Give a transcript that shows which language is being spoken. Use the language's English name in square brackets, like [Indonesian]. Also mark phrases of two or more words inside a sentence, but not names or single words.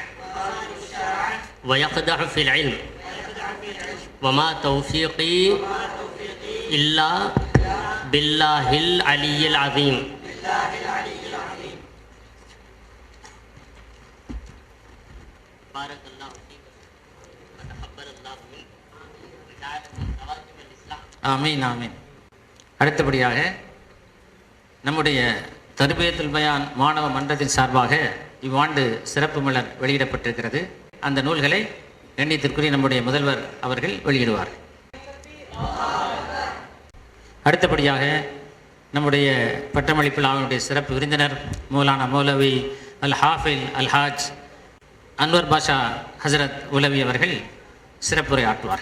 [Arabic] ويقدح في العلم وما توفيقي إلا بالله العلي العظيم. بارك الله فيك وتقبل الله منك وجعلكم خواتم الإسلام. آمين آمين. [Tamil] அடுத்தபடியாக நம்முடைய தர்பியத்துல் பயான் மாணவ மன்றத்தின் சார்பாக இவ்வாண்டு சிறப்பு மலர் வெளியிடப்பட்டிருக்கிறது. அந்த நூல்களை கண்ணியத்திற்குரிய நம்முடைய முதல்வர் அவர்கள் வெளியிடுவார். அடுத்தபடியாக நம்முடைய பட்டமளிப்பு விழாவினுடைய சிறப்பு விருந்தினர் மௌலானா மௌலவி அல் ஹாஃபில் அல்ஹாஜ் அன்வர் பாஷா ஹசரத் உலவி அவர்கள் சிறப்புரை ஆற்றுவார்.